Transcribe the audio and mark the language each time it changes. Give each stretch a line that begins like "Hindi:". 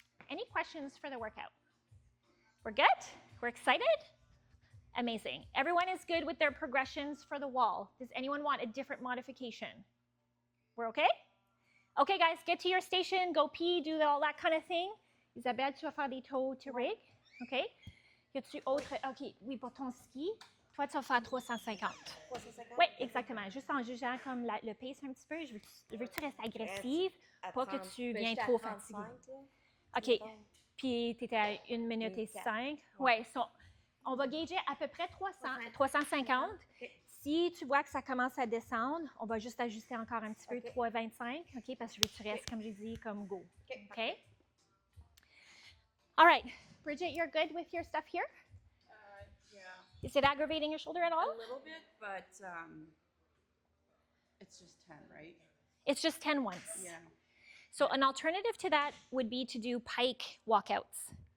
English: Any questions for the workout? We're good? We're excited? Amazing. Everyone is good with their progressions for the wall. Does anyone want a different modification? We're okay? Okay, guys, get to your station, go pee, do all that kind of thing.
French: Isabelle, tu vas faire des toes to rig, OK? Y a-tu autre? OK, oui, pour ton ski, toi, tu vas faire 350. 350? Oui, exactement. Juste en jugeant comme le pace un petit peu, je veux que tu restes agressive, pas que tu viennes trop fatiguée. OK, puis tu étais à 1 minute et 5. Oui, on va gager à peu près 350. Si tu vois que ça commence à descendre, on va juste ajuster encore un petit peu, OK. 3,25, OK? Parce que je veux que tu restes, comme j'ai dit, comme go. OK.
English: OK? All right. Bridget, you're good with your stuff here? Yeah. Is it aggravating your shoulder at all? A little bit, but it's just 10, right? It's just 10 once. Yeah. So an alternative to that would be to do pike walkouts.